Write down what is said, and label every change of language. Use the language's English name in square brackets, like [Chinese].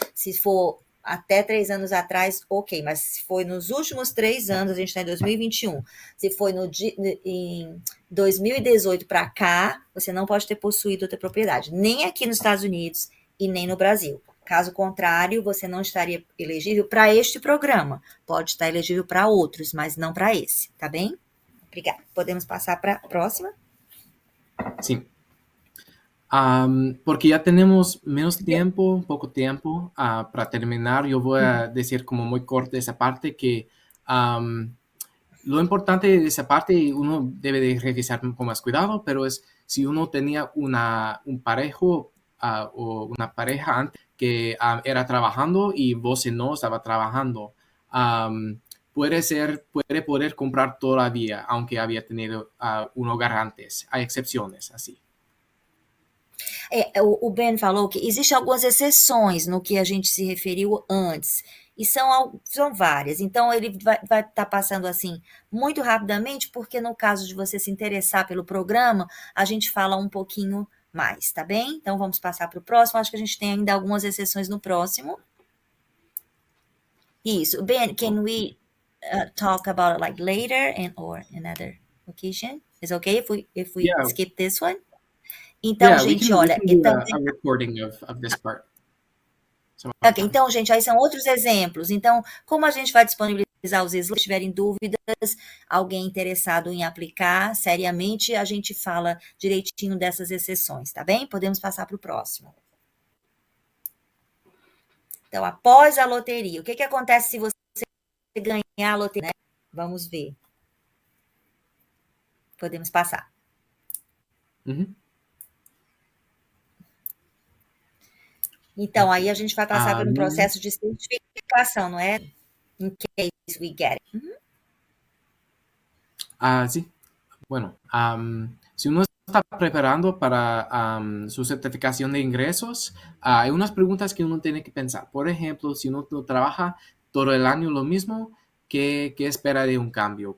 [Portuguese] Se for até 3 anos atrás, ok, mas se foi nos últimos 3 anos, a gente está em 2021, se foi em 2018 para cá, você não pode ter possuído outra propriedade, nem aqui nos Estados Unidos e nem no Brasil. Caso contrário, você não estaria elegível para este programa. Pode estar elegível para outros, mas não para esse, tá bem? Obrigada. Podemos passar para a próxima? [Spanish] Sí. Porque ya tenemos menos tiempo, poco tiempo para terminar, yo voy a decir como muy corto esa parte que lo importante de esa parte uno debe de revisar con más cuidado, pero es si uno tenía un parejo o una pareja antes que era trabajando y vos no estaba trabajando, puede poder comprar todavía, aunque había tenido un hogar antes. Hay excepciones así. [Portuguese] O Ben falou que existem algumas exceções no que a gente se referiu antes, e são várias. Então, ele vai estar passando assim muito rapidamente, porque no caso de você se interessar pelo programa, a gente fala um pouquinho mais, tá bem? Então, vamos passar para o próximo. Acho que a gente tem ainda algumas exceções no próximo. Isso. [English] Ben, can we talk about it like later or another occasion? Is okay if we skip this one? [Portuguese] Então, gente, olha... [English] We can do a recording of this part. [Portuguese] Ok, então, gente, aí são outros exemplos. Então, como a gente vai disponibilizar os slides, se tiverem dúvidas, alguém interessado em aplicar seriamente, a gente fala direitinho dessas exceções, tá bem? Podemos passar para o próximo. Então, após a loteria, o que acontece se você ganhar a loteria, né? Vamos ver. Podemos passar. Então, aí a gente vai passar por um processo de certificação, não é? [English] In case we get it. [Spanish] Sí. Bueno, si uno está preparando para su certificación de ingresos, hay unas preguntas que uno tiene que pensar. Por ejemplo, si uno trabaja todo el año lo mismo, ¿qué espera de un cambio?